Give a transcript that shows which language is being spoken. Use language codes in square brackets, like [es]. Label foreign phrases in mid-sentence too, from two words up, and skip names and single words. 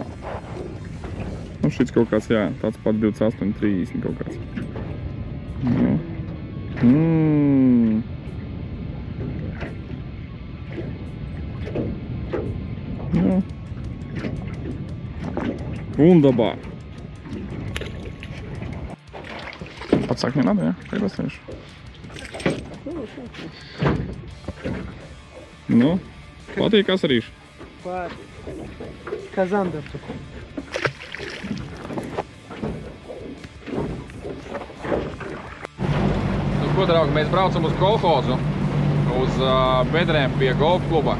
[lv] Nu, šits kaut kāds, jā, tāds pat 28, 30 kaut kāds. Nu. Nu. Wunderbar. [ru] Подсак не надо, я? Как достанешь? Ну, [lv] patīk asarīši. Kā zandartu. Nu, ko, draugi, mēs braucam uz kolhozu, uz bedrēm pie golf kluba.